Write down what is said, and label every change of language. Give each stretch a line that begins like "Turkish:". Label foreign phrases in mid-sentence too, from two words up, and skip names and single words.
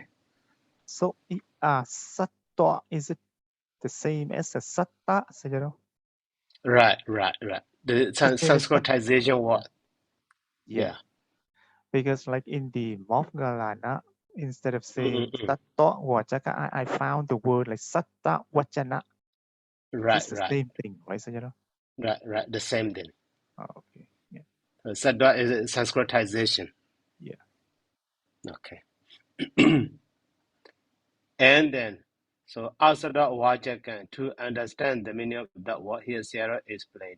English: So, sattva, is it the same as a satta, Sayadaw? Right. The Same as Sanskritization word. Yeah. Because like in the Moghgalana, instead of saying
Pali: satta vajaka,
English: I found the word like
Pali: satta vachana.
English: Right. It's the same thing, right, Sayadaw? Right. The same thing. Oh, okay. Yeah. Sattva is a Sanskritization. Yeah. Okay. And then, so
Pali: Asada Vajaka,
English: to understand the meaning of that word here, Sarah explained.